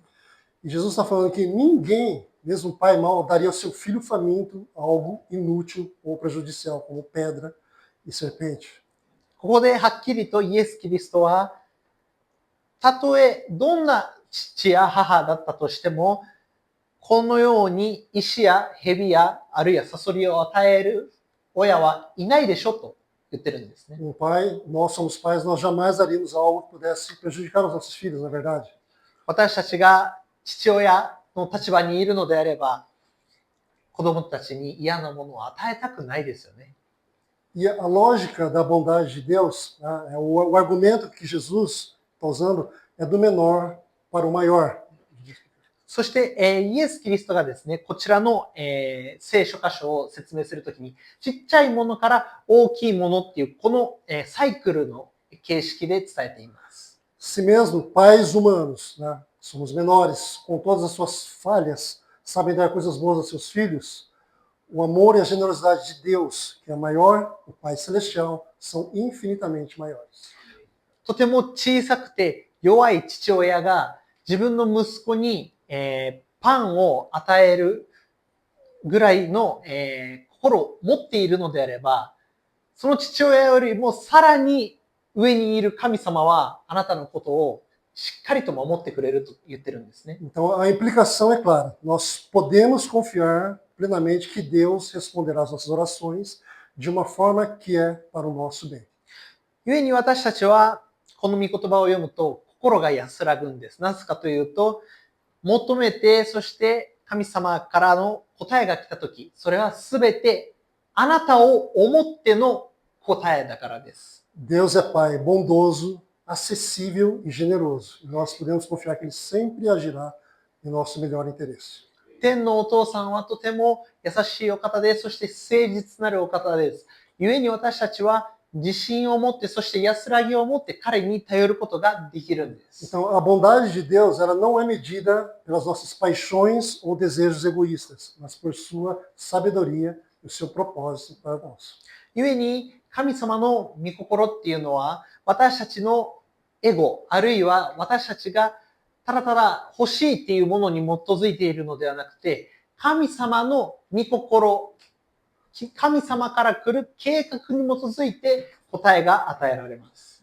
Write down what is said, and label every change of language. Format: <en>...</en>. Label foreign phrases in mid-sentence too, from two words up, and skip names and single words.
<pt>E Jesus está falando que ninguém, mesmo um pai mau, daria ao seu filho faminto algo inútil ou prejudicial, como pedra e serpente.</pt> <ja>ここではっきりとイエス・キリストは、たとえどんな父や母だったとしても、このように石や蛇やあるいはサソリを与える親はいないでしょと言ってるんですね。</ja> <pt>Pai, nós somos pais, nós jamais daríamos algo que pudesse prejudicar os nossos filhos, na verdade.</pt> <ja>私たちが父親の立場にいるのであれば、子供たちに嫌なものを与えたくないですよね。</ja> <pt>E a lógica da bondade de Deus, né, o argumento que Jesus está usando é do menor para o maior.</pt> <ja>そして、イエス・キリストがですね、こちらの、聖書箇所を説明するときに、ちっちゃいものから大きいものっていう、この、サイクルの形式で伝えています。</ja> <pt>Se mesmo pais humanos, né, somos menores, com todas as suas falhas, sabem dar coisas boas aos seus filhos, o amor e a generosidade de Deus, que é maior, o Pai Celestial, são infinitamente maiores.</pt> <ja>とても小さくて弱い父親が自分の息子に、パンを与えるぐらいの、心を持っているのであれば、その父親よりもさらに上にいる神様はあなたのことをしっかりと守ってくれると言ってるんですね。</ja> <pt>Então a implicação é clara. Nós podemos confiar plenamente que Deus responderá às nossas orações de uma forma que é para o nosso bem.</pt> <ja>故に私たちはこの御言葉を読むと心が安らぐんです。なぜかというと、求めて、そして神様からの答えが来たとき、それはすべてあなたを思っての答えだからです。</ja> <pt>Deus é Pai bondoso, acessível e generoso. E nós podemos confiar que Ele sempre agirá em nosso melhor interesse.</pt> <ja>天のお父さんはとても優しいお方で、そして誠実なるお方です。故に私たちは自信を持って、そして安らぎを持って彼に頼ることができるんです。</ja> <pt>Então, a bondade de Deus, ela não é medida pelas nossas paixões ou desejos egoístas, mas por sua sabedoria e o seu propósito para nós.</pt> <ja>故に神様の御心っていうのは、私たちのエゴ、あるいは私たちがただただ欲しいっていうものに基づいているのではなくて、神様の御心、神様から来る計画に基づいて答えが与えられます。</ja>